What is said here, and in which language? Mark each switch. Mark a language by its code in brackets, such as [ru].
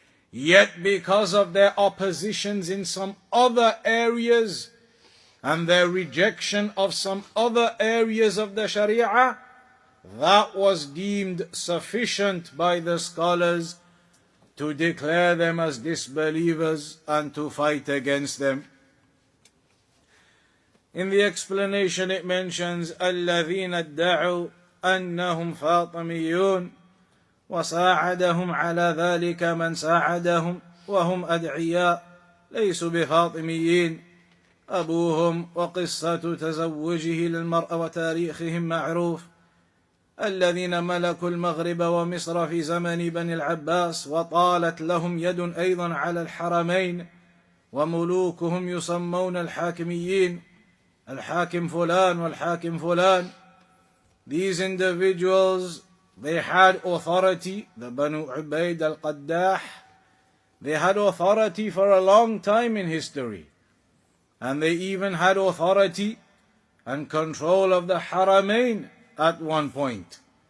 [en] Yet because of their oppositions in some other areas and their rejection of some other areas of the Sharia, that was deemed sufficient by the scholars to declare them as disbelievers and to fight against them. In the explanation it mentions [ar] الَّذِينَ ادَّعُوا أَنَّهُمْ فَاطِمِيُّونَ وساعدهم على ذلك من ساعدهم وهم أدعياء ليسوا بفاطميين أبوهم وقصة تزوجه للمرأة وتاريخهم معروف الذين ملكوا المغرب ومصر في زمن بني العباس وطالت لهم يد أيضا على الحرمين وملوكهم يسمون الحاكميين الحاكم فلان والحاكم فلان. [en] These individuals, they had authority, the Banu Ubayd al-Qaddah, they had authority for a long time in history. And they even had authority and control of the Haramain at one point.